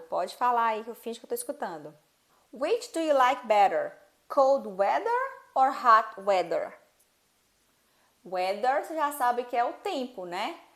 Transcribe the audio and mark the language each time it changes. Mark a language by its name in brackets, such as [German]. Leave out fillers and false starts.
[Portuguese] Pode falar aí que eu finge que eu tô escutando. [English] Which do you like better? Cold weather or hot weather? [Portuguese] Weather, você já sabe que é o tempo, né?